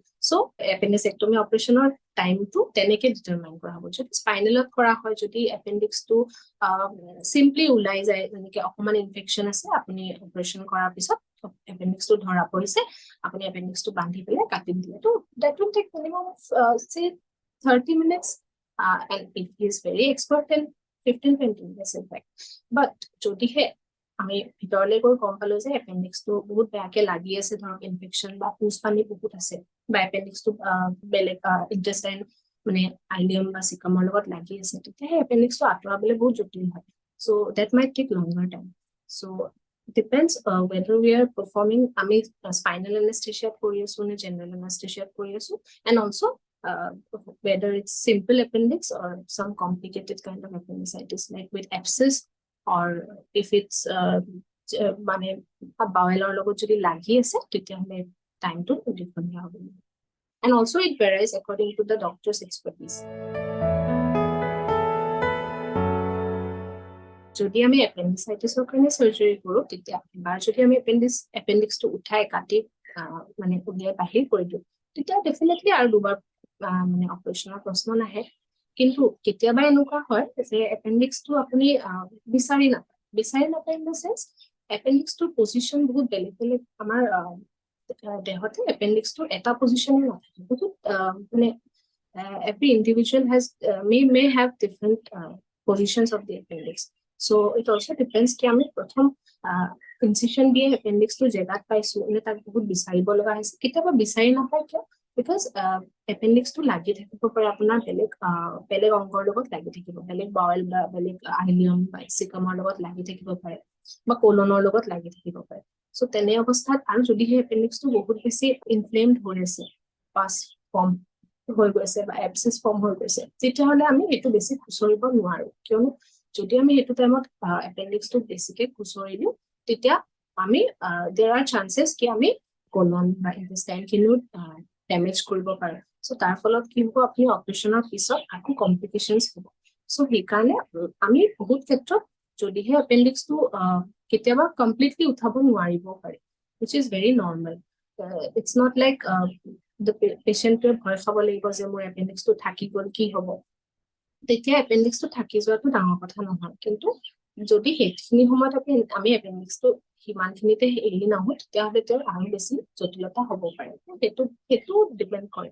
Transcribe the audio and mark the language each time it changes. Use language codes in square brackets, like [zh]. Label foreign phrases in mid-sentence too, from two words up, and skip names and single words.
[as] চ' এপেণ্ডিচেক্টমি [en] operationৰ timeটো [as] তেনেকে ডিটাৰমাইন কৰা হ'ব। যদি স্পাইনেলত কৰা হয়, যদি এপেণ্ডিক্সটো চিম্পলি ওলাই যায়, যেনেকে অকমান ইনফেকশ্যন আছে, আপুনি অপাৰেশ্যন কৰাৰ পিছত এপেণ্ডিক্সটো ধৰা পৰিছে, আপুনি এপেণ্ডিক্সটো বান্ধি পেলাই কাটি দিলে, তো [en] that will take minimum 30 minutes, and if he is very expert, then 15-20 minutes in fact. [as] But যদিহে আমি ভিতৰলৈ গৈ গম পালো যে এপেণ্ডিক্সটো বহুত বেয়াকে লাগি আছে, ধৰক ইনফেকশ্যন বা পুজ পানী বহুত আছে, বা এপেণ্ডিক্সটো বেলেগ [en] intestine ileum [as] বা চিকামৰ লগত লাগি আছে, তেতিয়াহে এপেণ্ডিক্সটো আঁতৰাবলৈ বহুত জটিল হয়। [en] So that might take longer time. So depends whether we are performing আমি spinal anesthesia [as] কৰি আছো নে [en] general anesthesia [as] কৰি আছো, [en] and also whether it's simple appendix or some complicated kind of appendicitis like with abscess, or if it's bowel [as] লগত যদি লাগি আছে, তেতিয়াহ'লে টাইমটো দীঘলীয়া হ'ব। [en] And also it varies according to the doctor's expertise. [as] যদি আমি এপেণ্ডিচাইটিছৰ কাৰণে চাৰ্জাৰী কৰোঁ, তেতিয়া এবাৰ যদি আমি এপেণ্ডিক্সটো উঠাই কাটি উলিয়াই বাহিৰ কৰি দিওঁ, তেতিয়া ডেফিনেটলি আৰু দুবাৰ অপাৰেশ্যনৰ প্ৰশ্ন নাহে। কিন্তু কেতিয়াবা এনেকুৱা হয় যে এপেণ্ডিক্সটো আপুনি বিচাৰি নাপায় [en] in the chance [as] এপেণ্ডিক্সটোৰ পজিশ্যন বহুত বেলেগ বেলেগ। আমাৰ দেহতে এপেণ্ডিক্সটোৰ এটা পজিশ্যনে নাথাকে, বহুত [en] every individual may have different positions of the appendix. So it also depends [as] কি আমি প্ৰথম ইনচিশ্যন দিয়ে এপেণ্ডিক্সটো জেগাত পাইছো নে তাক বহুত বিচাৰিব লগা হৈছে। কেতিয়াবা বিচাৰি নাপায় কিয়? বিকজ এপেণ্ডিক্সটো লাগি থাকিব পাৰে আপোনাৰ বেলেগ অংগৰ লগত লাগি থাকিব, বেলেগ বাৱেল বা বেলেগ আইলিয়াম বা চিকামৰ লগত লাগি থাকিব পাৰে, বা কোলনৰ লগত লাগি থাকিব পাৰে। চ' তেনে অৱস্থাত আৰু যদিহে এপেণ্ডিক্সটো বহুত বেছি ইনফ্লেমড হৈ আছে, [en] pus form [as] হৈ গৈছে বা [en] abscess form [as] হৈ গৈছে, তেতিয়াহ'লে আমি সেইটো বেছি খুচৰিব নোৱাৰো। কিয়নো যদি আমি সেইটো টাইমত এপেণ্ডিক্সটো বেছিকে খুচৰি দিওঁ, তেতিয়া আমি [en] there are chances [as] কি আমি কোলন বা ইন্টেষ্টাইনখিনিও ডেমেজ কৰিব পাৰোঁ। চ' তাৰ ফলত কি হ'ব, আপুনি অপাৰেশ্যনৰ পিছত আকৌ কমপ্লিকেশ্যনছ হ'ব। চ' সেইকাৰণে আমি বহুত ক্ষেত্ৰত যদিহে এপেণ্ডিক্সটো কেতিয়াবা কমপ্লিটলি উঠাব নোৱাৰিব পাৰে, [en] which is very normal. It's not like [as] পেচেণ্টটোৱে ভয় খাব লাগিব যে মোৰ এপেণ্ডিক্সটো থাকি গ'ল, কি হ'ব। তেতিয়া এপেণ্ডিক্সটো থাকি যোৱাটো ডাঙৰ কথা নহয়, কিন্তু যদি সেইখিনি সময়ত আমি এপেণ্ডিক্সটো সিমানখিনিতে এৰি নাহো, তেতিয়াহ'লে তেওঁৰ আৰু বেছি জটিলতা হ'ব পাৰে। সেইটো ডিপেণ্ড কৰে।